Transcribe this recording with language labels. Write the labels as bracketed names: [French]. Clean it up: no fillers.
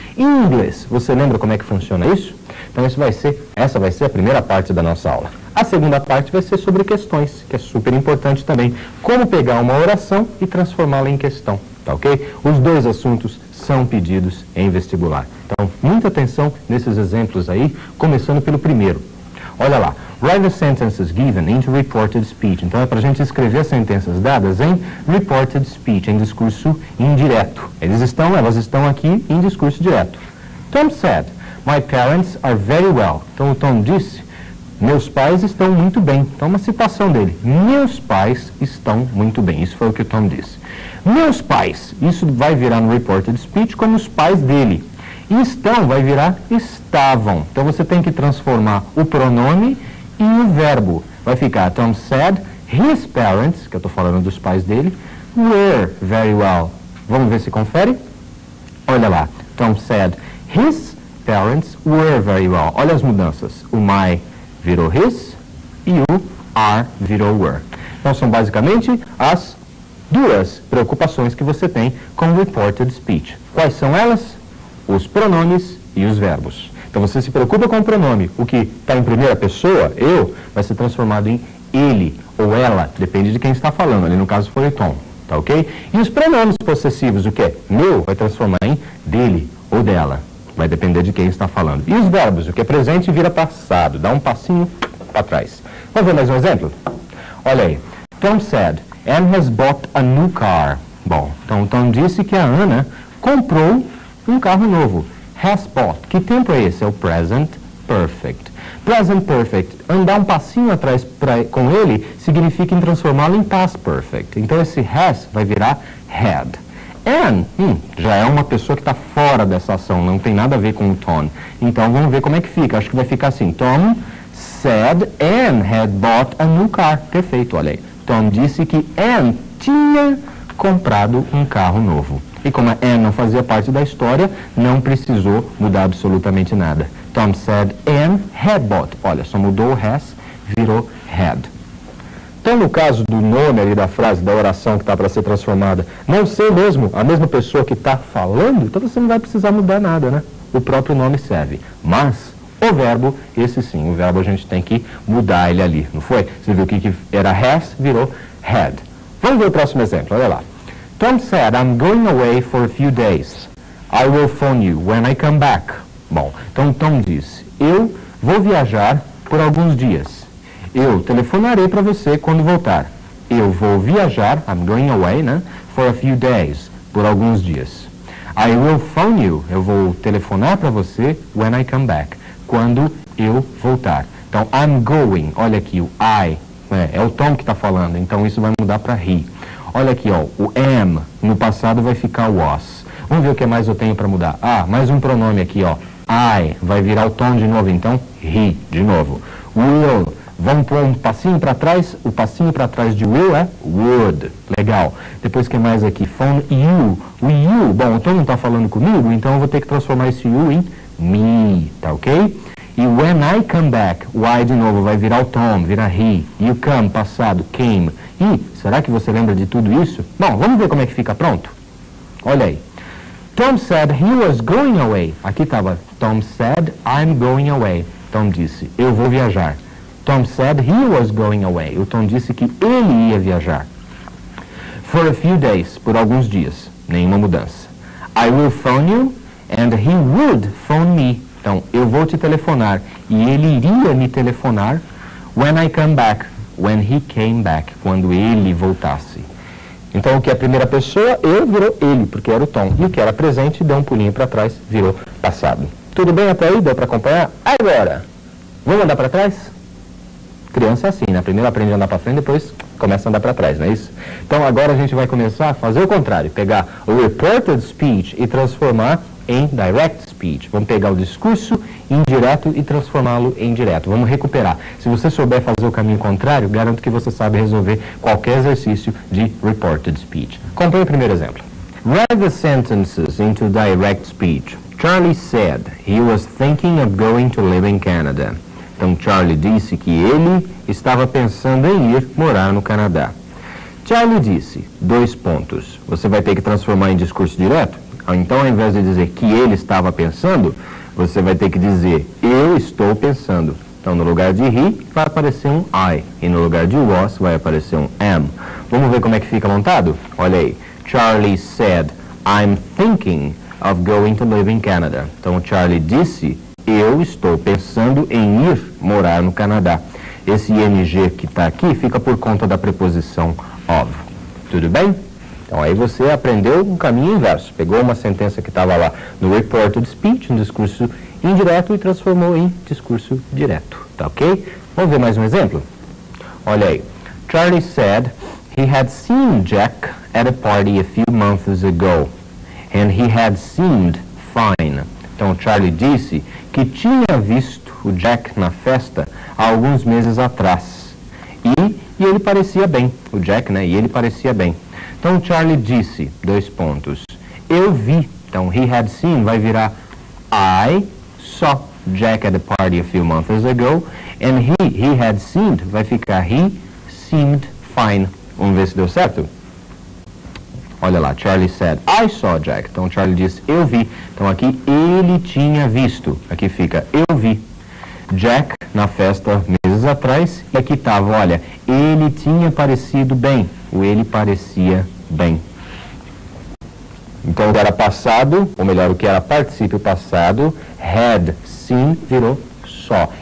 [Portuguese] Em inglês, você lembra como é que funciona isso? Então essa vai ser a primeira parte da nossa aula. A segunda parte vai ser sobre questões, que é super importante também. Como pegar uma oração e transformá-la em questão. Tá ok? Os dois assuntos são pedidos em vestibular. Então, muita atenção nesses exemplos aí, começando pelo primeiro. Olha lá. [English] Write the sentences given into reported speech. [Portuguese] Então, é para a gente escrever as sentenças dadas em reported speech, em discurso indireto. Elas estão aqui em discurso direto. [English] Tom said, my parents are very well. [Portuguese] Então, o Tom disse, meus pais estão muito bem. Então, uma citação dele. Meus pais estão muito bem. Isso foi o que o Tom disse. Meus pais. Isso vai virar no reported speech como os pais dele. E estão vai virar estavam. Então, você tem que transformar o pronome e o verbo. Vai ficar, [English] Tom said, his parents, [Portuguese] que eu estou falando dos pais dele, [English] were very well. [Portuguese] Vamos ver se confere? Olha lá. [English] Tom said, his parents were very well. [Portuguese] Olha as mudanças. O my virou his e o are virou were. Então, são basicamente as duas preocupações que você tem com reported speech. Quais são elas? Os pronomes e os verbos. Então, você se preocupa com o pronome. O que está em primeira pessoa, eu, vai ser transformado em ele ou ela, depende de quem está falando. Ali no caso foi o Tom, tá ok? E os pronomes possessivos, o que é meu, vai transformar em dele ou dela. Vai depender de quem está falando. E os verbos, o que é presente vira passado. Dá um passinho para trás. Vamos ver mais um exemplo? Olha aí. [English] Tom said, Anne has bought a new car. [Portuguese] Bom, então o Tom disse que a Ana comprou um carro novo. Has bought. Que tempo é esse? É o present perfect. Present perfect. Andar um passinho atrás com ele significa transformá-lo em past perfect. Então esse has vai virar had. Anne já é uma pessoa que está fora dessa ação, não tem nada a ver com o Tom. Então vamos ver como é que fica. Acho que vai ficar assim. [English] Tom said Anne had bought a new car. [Portuguese] Perfeito, olha aí. Tom disse que Anne tinha comprado um carro novo. E como a Anne não fazia parte da história, não precisou mudar absolutamente nada. [English] Tom said Anne had bought. [Portuguese] Olha, só mudou o has, virou had. Então, no caso do nome ali da frase, da oração que está para ser transformada, não ser mesmo a mesma pessoa que está falando, então você não vai precisar mudar nada, né? O próprio nome serve. Mas o verbo, esse sim, o verbo a gente tem que mudar ele ali, não foi? Você viu que era has, virou had. Vamos ver o próximo exemplo, olha lá. [English] Tom said, I'm going away for a few days. I will phone you when I come back. [Portuguese] Bom, então Tom disse, eu vou viajar por alguns dias. Eu telefonarei para você quando voltar. Eu vou viajar, [English] I'm going away, [Portuguese] né? [English] For a few days, [Portuguese] por alguns dias. [English] I will phone you, [Portuguese] eu vou telefonar para você [English] when I come back, [Portuguese] quando eu voltar. Então, I'm going, olha aqui, o I, é o Tom que está falando, então isso vai mudar para he. Olha aqui, ó, o am, no passado vai ficar was. Vamos ver o que mais eu tenho para mudar. Ah, mais um pronome aqui, ó. I, vai virar o Tom de novo, então he, de novo. Will, vamos pôr um passinho para trás. O passinho para trás de will é would. Legal. Depois, o que mais aqui? Phone you. O you, bom, o Tom não está falando comigo, então eu vou ter que transformar esse you em me, tá ok? E [English] when I come back, [Portuguese] o I de novo vai virar o Tom, virar he. [English] You come, [Portuguese] passado, came. E, será que você lembra de tudo isso? Bom, vamos ver como é que fica pronto? Olha aí. [English] Tom said he was going away. [Portuguese] Aqui estava, [English] Tom said I'm going away. [Portuguese] Tom disse, eu vou viajar. [English] Tom said he was going away. [Portuguese] O Tom disse que ele ia viajar. [English] For a few days, [Portuguese] por alguns dias. Nenhuma mudança. [English] I will phone you and he would phone me. [Portuguese] Então, eu vou te telefonar e ele iria me telefonar [English] when I come back, when he came back, [Portuguese] quando ele voltasse. Então, o que é a primeira pessoa, eu, virou ele, porque era o Tom. E o que era presente, deu um pulinho para trás, virou passado. Tudo bem até aí? Deu para acompanhar? Agora, vamos andar para trás? Criança é assim, né? Primeiro aprende a andar para frente, depois começa a andar para trás, não é isso? Então, agora a gente vai começar a fazer o contrário, pegar o reported speech e transformar em direct speech. Vamos pegar o discurso indireto e transformá-lo em direto. Vamos recuperar. Se você souber fazer o caminho contrário, garanto que você sabe resolver qualquer exercício de reported speech. Acompanhe o primeiro exemplo. [English] Write the sentences into direct speech. Charlie said he was thinking of going to live in Canada. [Portuguese] Então, Charlie disse que ele estava pensando em ir morar no Canadá. Charlie disse, 2 pontos. Você vai ter que transformar em discurso direto? Então, ao invés de dizer que ele estava pensando, você vai ter que dizer, eu estou pensando. Então, no lugar de he, vai aparecer um I. E no lugar de was, vai aparecer um am. Vamos ver como é que fica montado? Olha aí. [English] Charlie said, I'm thinking of going to live in Canada. [Portuguese] Então, Charlie disse, eu estou pensando em ir morar no Canadá. Esse ing que está aqui fica por conta da preposição of. Tudo bem? Então, aí você aprendeu um caminho inverso. Pegou uma sentença que estava lá no reported speech, um discurso indireto, e transformou em discurso direto. Tá ok? Vamos ver mais um exemplo? Olha aí. [English] Charlie said he had seen Jack at a party a few months ago, and he had seemed fine. [Portuguese] Então, Charlie disse que tinha visto o Jack na festa há alguns meses atrás. E ele parecia bem. O Jack, né? E ele parecia bem. Então, Charlie disse, 2 pontos. Eu vi. [English] Então, he had seen [Portuguese] vai virar [English] I saw Jack at the party a few months ago. And he had seemed [Portuguese] vai ficar [English] he seemed fine. [Portuguese] Vamos ver se deu certo? Olha lá, [English] Charlie said, I saw Jack. [Portuguese] Então, Charlie disse, eu vi. Então, aqui, ele tinha visto. Aqui fica, eu vi Jack na festa meses atrás. E aqui estava, olha, ele tinha parecido bem. O ele parecia bem. Então, o que era passado, ou melhor, o que era particípio passado, had seen virou saw.